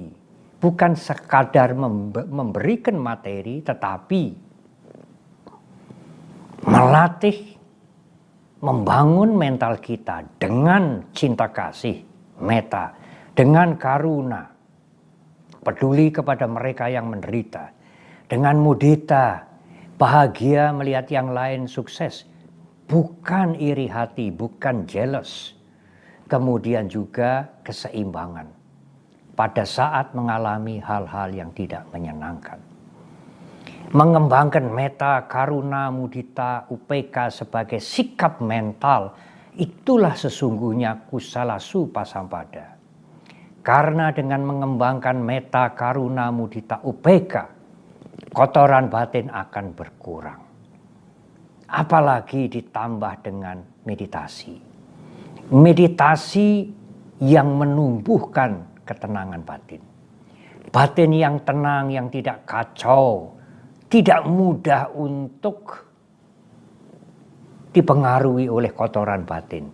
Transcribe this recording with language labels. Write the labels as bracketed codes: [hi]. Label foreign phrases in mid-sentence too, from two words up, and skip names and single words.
[id] Bukan sekadar memberikan materi, tetapi melatih, membangun mental kita dengan cinta kasih, meta, dengan karuna, peduli kepada mereka yang menderita, dengan mudita, bahagia melihat yang lain sukses, bukan iri hati, bukan jealous. Kemudian juga keseimbangan pada saat mengalami hal-hal yang tidak menyenangkan. Mengembangkan [pi] metta, karuna, mudita, upeka [id] sebagai sikap mental, itulah sesungguhnya [pi] kusala supasampada. [id] Karena dengan mengembangkan [pi] metta, karuna, mudita, upeka, [id] kotoran batin akan berkurang. Apalagi ditambah dengan meditasi. Meditasi yang menumbuhkan ketenangan batin. Batin yang tenang, yang tidak kacau, tidak mudah untuk dipengaruhi oleh kotoran batin.